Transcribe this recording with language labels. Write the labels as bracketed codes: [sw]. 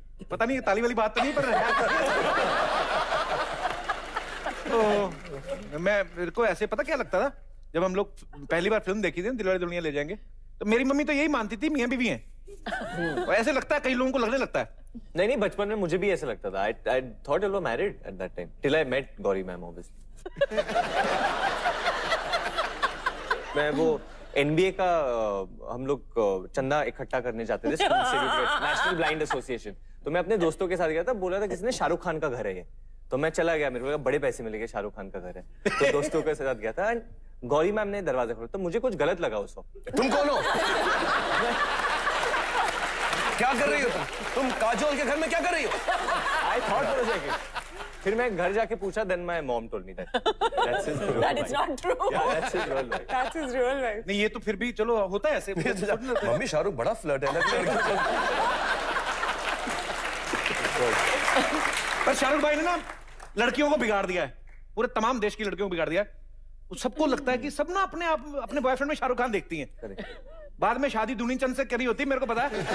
[hi] पता नहीं ताली वाली बात तो नहीं, पर तो मेरे को ऐसे पता क्या लगता था जब हम लोग पहली बार फिल्म देखी थी दिलवाले दुल्हनिया ले जाएंगे, तो मेरी मम्मी तो यही मानती थी मियां बीवी हैं। और ऐसे लगता है कई लोगों को लगने लगता है। नहीं बचपन में मुझे भी ऐसा लगता था। [en] I thought you were married at that time till I met Gauri ma'am obviously। [hi] मैं वो NBA का हम लोग चंदा इकट्ठा करने जाते थे स्कूल से, नेशनल ब्लाइंड एसोसिएशन। तो मैं अपने दोस्तों के साथ गया था, बोला था किसी ने शाहरुख खान का घर है ये, तो मैं चला गया, मेरे को लगा बड़े पैसे मिलेंगे, शाहरुख खान का घर है, तो दोस्तों के साथ गया था। गौरी मैम ने दरवाजा खोला तो मुझे कुछ गलत लगा उस वक्त। तुम कौन हो? क्या कर रही हो तुम काजोल के घर में क्या कर रही हो? [en] I thought for a second। [hi] फिर मैं घर जाके पूछा, [en] then my mom told me that that's his real That is not true। Yeah, that's his real life। That's his real life। [hi] नहीं ये तो फिर भी चलो होता है ऐसे। मम्मी शाहरुख बड़ा फ्लर्ट है ना। पर शाहरुख भाई ने ना लड़कियों को बिगाड़ दिया है, पूरे तमाम देश की लड़कियों को बिगाड़ दिया है। सबको लगता है कि सब ना अपने बॉयफ्रेंड में शाहरुख खान देखती हैं। बाद में शादी दूनी चंद से करी होती है, मेरे को पता है।